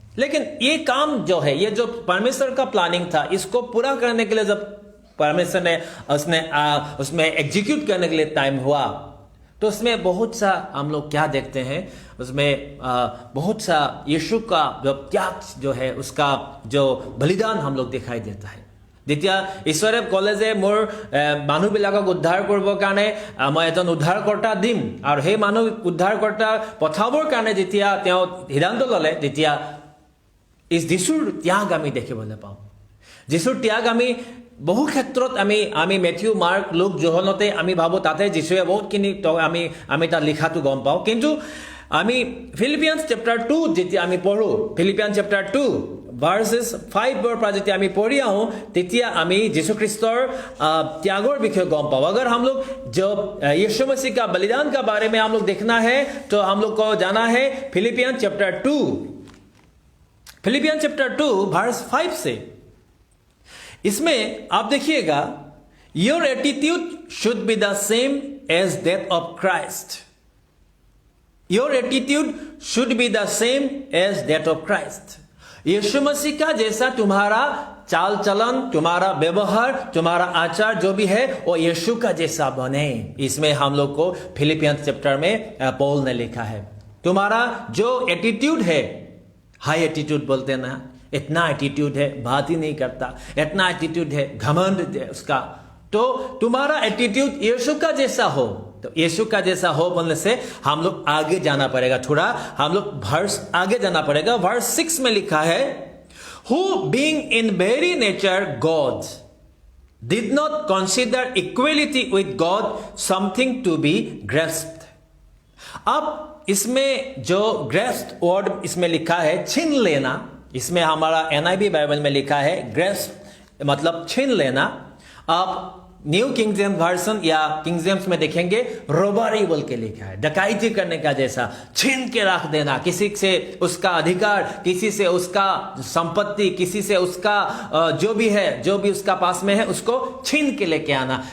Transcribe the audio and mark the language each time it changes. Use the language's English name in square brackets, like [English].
[Hindi] लेकिन ये काम जो है, ये जो परमेश्वर का प्लानिंग था, इसको पूरा करने के लिए जब परमेश्वर ने उसमें एग्जीक्यूट करने के लिए टाइम हुआ, तो उसमें बहुत सा हम लोग क्या देखते हैं, उसमें बहुत सा यीशु का जो त्याग जो है, उसका जो बलिदान हम लोग दिखाई देता है। [Assamese] যেতিয়া ঈশ্বৰে ক'লে যে মোৰ মানুহবিলাকক উদ্ধাৰ কৰিবৰ কাৰণে মই এজন উদ্ধাৰকৰ্তা দিম, আৰু সেই মানুহ উদ্ধাৰকৰ্তা পঠাবৰ কাৰণে যেতিয়া তেওঁ সিদ্ধান্ত ল'লে, তেতিয়া যীশুৰ ত্যাগ আমি দেখিবলৈ পাওঁ। যীশুৰ ত্যাগ আমি বহু ক্ষেত্ৰত আমি মেথিউ, মাৰ্ক, লুক, যোহনতে আমি ভাবোঁ তাতে যীশুৱে বহুতখিনি আমি তাত লিখাটো গম পাওঁ। কিন্তু আমি ফিলিপিয়ানছ চেপ্টাৰ 2 যেতিয়া আমি পঢ়োঁ, ফিলিপিয়ান চেপ্টাৰ 2 ভাৰ্সেছ 5ৰ পৰা যেতিয়া আমি পঢ়ি আহোঁ, তেতিয়া আমি যীশুখ্ৰীষ্টৰ त्यागों বিষয়ে গম পাওঁ। [Hindi] अगर हम लोग जो यीशु मसीह का बलिदान का बारे में हम लोग देखना है तो हम लोग को जाना है Philippian chapter 2, Philippian chapter 2 verse 5 से। [English] इसमें आप देखिएगा, your attitude should be the same as that of Christ. Your attitude should be the same as that of Christ. [Hindi] यीशु मसीह का जैसा तुम्हारा चाल चलन, तुम्हारा व्यवहार, तुम्हारा आचार जो भी है वो यीशु का जैसा बने। इसमें हम लोग को फिलिपियंस चैप्टर में पौल ने लिखा है, तुम्हारा जो एटीट्यूड है, हाई एटीट्यूड बोलते हैं ना, इतना एटीट्यूड है बात ही नहीं करता, इतना एटीट्यूड है घमंड है उसका, तो तुम्हारा एटीट्यूड यीशु का जैसा हो। तो यीशु का जैसा हो बोलने से हम लोग आगे जाना पड़ेगा, थोड़ा हम लोग वर्स आगे जाना पड़ेगा। वर्स 6 में लिखा है, [English] who being in very nature God did not consider equality with God something to be grasped। [Hindi] अब इसमें जो ग्रेस्प वर्ड इसमें लिखा है छीन लेना, इसमें हमारा NIV बाइबल में लिखा है ग्रेस्प मतलब छीन लेना। आप न्यू किंग जेम्स वर्जन या किंग जेम्स में देखेंगे रोबरी बोल के लिखा है, डकैती करने का जैसा, छीन के रख देना, किसी से उसका अधिकार, किसी से उसका संपत्ति, किसी से उसका जो भी उसका पास में है उसको छीन के लेके आना।